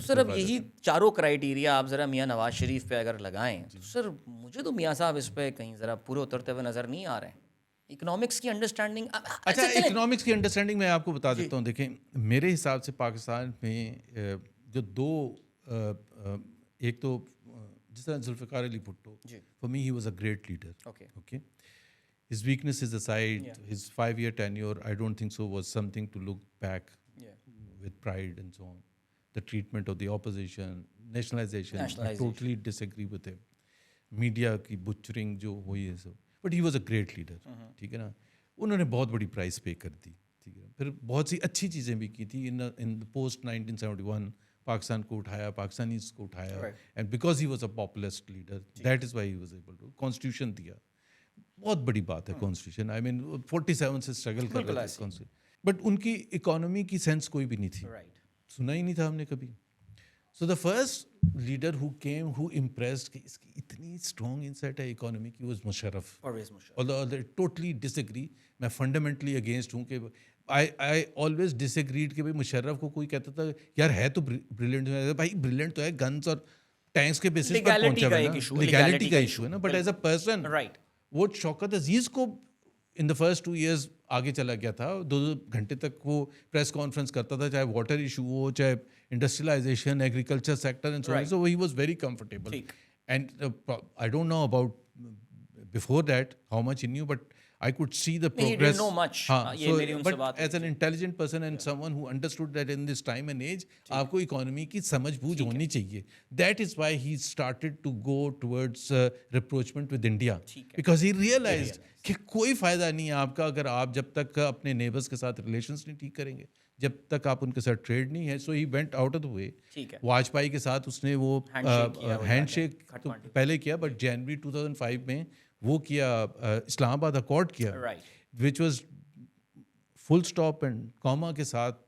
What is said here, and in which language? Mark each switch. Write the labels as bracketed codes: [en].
[ur] سر اب یہی چاروں کرائٹیریا آپ ذرا میاں نواز شریف پہ اگر لگائیں تو سر مجھے تو میاں صاحب اس پہ کہیں ذرا پورے اترتے ہوئے نظر نہیں آ رہے ہیں. اکنامکس کی انڈرسٹینڈنگ. اچھا, اکنامکس کی انڈرسٹینڈنگ میں آپ کو بتا دیتا ہوں. دیکھیں, میرے حساب سے پاکستان میں جو دو, ایک تو جس طرح Zulfiqar Ali Bhutto, [en] For me he was a great leader. Okay, his weaknesses aside, his 5-year tenure, I don't think so was something to look back with pride and so on. The treatment of the opposition, nationalization, I totally disagree with him. Media کی butchering [ur] جو ہوئی ہے سب, [en] but he was a great leader. [ur] ٹھیک ہے نا, انہوں نے بہت بڑی پرائز پے کر دی. ٹھیک ہے, پھر بہت سی اچھی چیزیں بھی کی تھی. [en] in the post 1971 [ur] پاکستان کو اٹھایا, پاکستانیز کو اٹھایا, [en] and because he was a populist leader, that is why he was able to. [ur] Constitution دیا, بہت بڑی بات ہے کانسٹیٹیوشن. [en] I mean [ur] 47 سے اسٹرگل کر رہے تھے, بٹ ان کی اکانومی کی سینس کوئی بھی نہیں تھی, سنا ہی نہیں تھا ہم نے کبھی. [en] so the first leader who came who impressed [ur] کہ اس کی اتنی اسٹرانگ انسائٹ ہے اکانومی کی, [en] Was Musharraf. Totally disagree, [ur] میں فنڈامنٹلی اگینسٹ ہوں کہ [en] I always disagreed [ur] کہ بھائی مشرف کو کوئی کہتا تھا یار ہے تو بریلینٹ, بھائی بریلینٹ تو ہے گنس اور ٹینکس کے بیسس پر پہنچا ہوا ہے نا, لیگیلٹی کا ایشو ہے نا, [en] but as a person [ur] وہ شوکت عزیز کو [en] in the first 2 years [ur] آگے چلا گیا تھا. 2 گھنٹے تک وہ پریس کانفرنس کرتا تھا, چاہے واٹر ایشو ہو, چاہے industrialisation, agriculture sector and so on. [en] So he was very comfortable. And I don't know about before that how much he knew, but I could see the progress. He didn't know much. But as an intelligent person and someone who understood that in this time and age, [ur] آپ کو [en] economy [ur] کی سمجھ بوجھ ہونی چاہیے. [en] That is why he started to go towards rapprochement with India, because he realized [ur] کہ کوئی فائدہ نہیں ہے آپ کا اگر آپ جب تک اپنے نیبرز کے ساتھ ریلیشنس نہیں ٹھیک کریں گے, جب تک آپ ان کے ساتھ ٹریڈ نہیں ہے. [en] So he went out of the way. [ur] واجپائی کے ساتھ اس نے وہ ہینڈ شیک تو پہلے کیا, بٹ جنوری 2005 میں وہ کیا, اسلام آباد اکارڈ کیا, [en] which was full stop and comma [ur] کے ساتھ.